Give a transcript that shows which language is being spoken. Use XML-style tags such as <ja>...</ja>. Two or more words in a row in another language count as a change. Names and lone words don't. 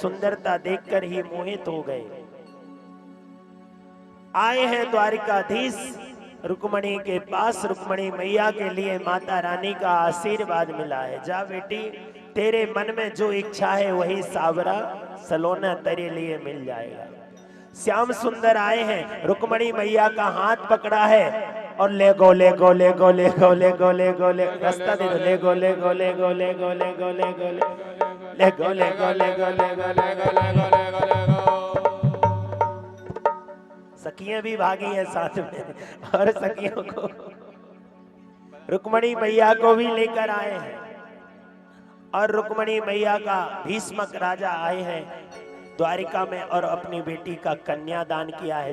<hi>सुंदरता देखकर ही मोहित हो गए। आए हैं द्वारिकाधीश रुक्मणी के पास। रुक्मणी मैया के लिए माता रानी का आशीर्वाद मिला है। जा बेटी, तेरे मन में जो इच्छा है वही सावरा सलोना तेरे लिए मिल जाएगा। श्याम सुंदर आए हैं, रुक्मणी मैया का हाथ पकड़ा है और ले गो ले गो ले गो ले गो ले गो ले गो ले, रास्ता दे दो। ले गो ले गो ले गो ले गो ले गो ले गो ले गो ले गो ले गो ले गो ले गो ले गो। सखियां भी भागी हैं साथ में, और सखियों को रुक्मणी मैया को भी लेकर आए हैं। और रुक्मणी मैया का भीष्मक राजा आए हैं द्वारिका में और अपनी बेटी का कन्यादान किया है।</hi>